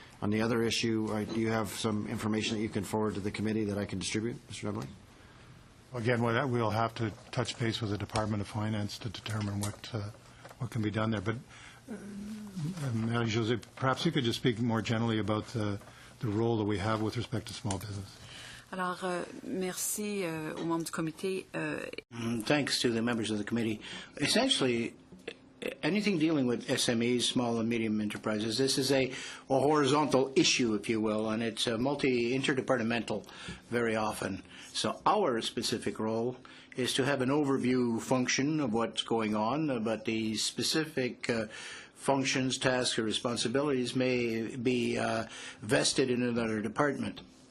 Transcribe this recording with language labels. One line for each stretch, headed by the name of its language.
English: On the other issue, do you have some information that you can forward to the committee that I can distribute, Mr. Nubley? Again, we'll have to touch base with the Department of Finance to determine what can be done there. But, Marie-Josée, perhaps you could just speak more generally about the role that we have with respect to small business.
French: Alors, merci aux membres du comité.
English: Thanks to the members of the committee. Essentially, anything dealing with SMEs, small and medium enterprises, this is a horizontal issue, if you will, and it's interdepartmental very often. So our specific role is to have an overview function of what's going on, but the specific functions, tasks, or responsibilities may be vested in another department.